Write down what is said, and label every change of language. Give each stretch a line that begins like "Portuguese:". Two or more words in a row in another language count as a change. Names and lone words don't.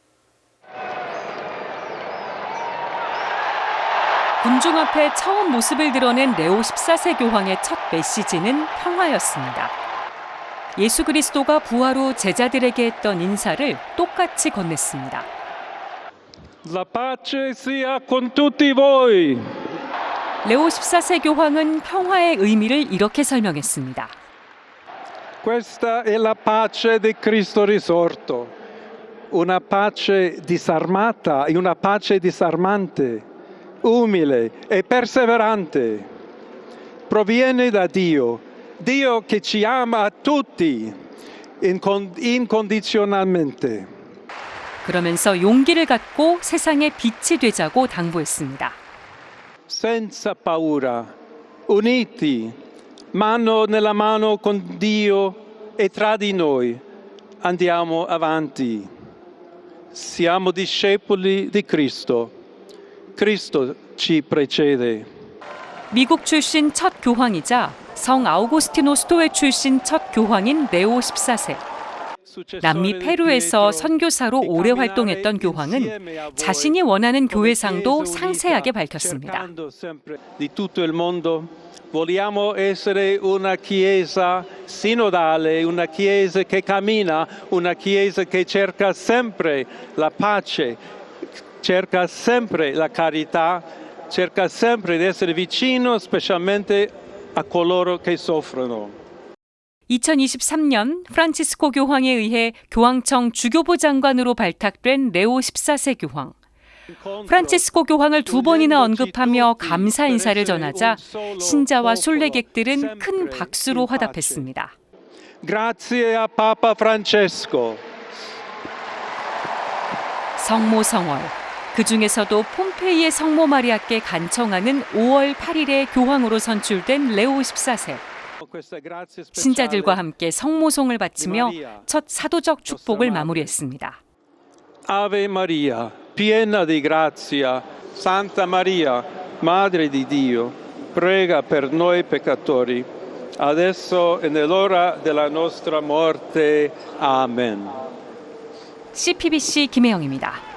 Korean: 군중 앞에 처음 모습을 드러낸 레오 14세 교황의 첫 메시지는 평화였습니다. 예수 그리스도가 부활 후 제자들에게 했던 인사를 똑같이 건넸습니다.
Italian: La pace sia con tutti voi.
Korean: 레오 14세 교황은 평화의 의미를 이렇게 설명했습니다.
Italian: Questa è la pace di Cristo risorto, una pace disarmata e una pace disarmante, umile e perseverante. Proviene da Dio, Dio che ci ama a tutti incondizionalmente.
Korean: 그러면서 용기를 갖고 세상의 빛이 되자고 당부했습니다.
Italian: Senza paura, uniti, mano nella mano con Dio e tra di noi, andiamo avanti. Siamo discepoli di Cristo. Cristo ci precede.
Korean: 미국 출신 첫 교황이자 성 아우구스티노 스토에 출신 첫 교황인 레오 14세. 남미 페루에서 선교사로 오래 활동했던 교황은 자신이 원하는 교회상도 상세하게 밝혔습니다.
Italian: Di tutto il mondo vogliamo essere una chiesa sinodale, una chiesa che cammina, una chiesa che cerca sempre la pace, cerca sempre la carità, cerca sempre di essere vicino specialmente a coloro che soffrono.
Korean: 2023년 프란치스코 교황에 의해 교황청 주교부 장관으로 발탁된 레오 14세 교황. 프란치스코 교황을 두 번이나 언급하며 감사 인사를 전하자 신자와 순례객들은 큰 박수로 화답했습니다.
Italian: Grazie a Papa Francesco.
Korean: 성모 성월, 그 중에서도 폼페이의 성모 마리아께 간청하는 5월 8일에 교황으로 선출된 레오 14세. 신자들과 함께 성모송을 바치며 첫 사도적 축복을 마무리했습니다.
Italian: Ave Maria, piena di grazia, Santa Maria, Madre di Dio, prega per noi peccatori, adesso e nell'ora della nostra morte. Amen.
Korean: CPBC 김혜영입니다.